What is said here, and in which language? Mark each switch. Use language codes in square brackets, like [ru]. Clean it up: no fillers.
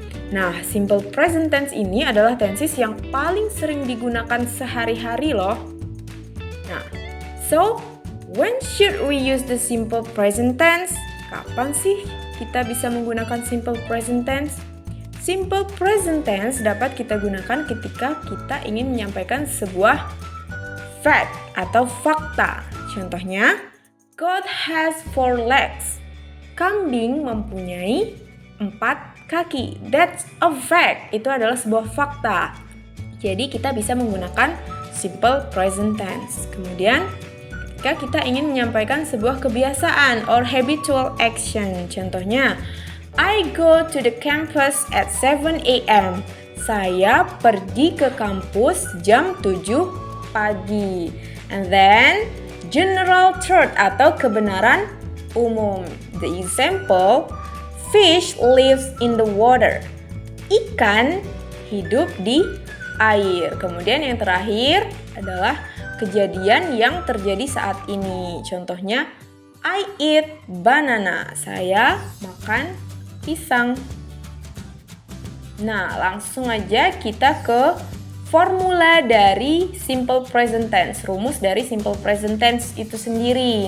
[id] Nah, simple present tense ini adalah tenses yang paling sering digunakan sehari-hari loh. [en] Nah, so when should we use the simple present tense? [id] Kapan sih kita bisa menggunakan simple present tense? Simple present tense dapat kita gunakan ketika kita ingin menyampaikan sebuah fact atau fakta. Contohnya, [en] God has 4 legs. [id] Kambing mempunyai 4 kaki. [en] That's a fact. [id] Itu adalah sebuah fakta. Jadi kita bisa menggunakan simple present tense. Kemudian, ketika kita ingin menyampaikan sebuah kebiasaan [en] or habitual action. [id] Contohnya, [en] I go to the campus at 7 a.m. [id] Saya pergi ke kampus jam 7 pagi. [en] And then, general truth [id] atau kebenaran umum. [en] The example, fish lives in the water. [id] Ikan hidup di air. Kemudian yang terakhir adalah kejadian yang terjadi saat ini. Contohnya, [en] I eat banana. [id] Saya makan pisang. Nah, langsung aja kita ke formula dari simple present tense, rumus dari simple present tense itu sendiri.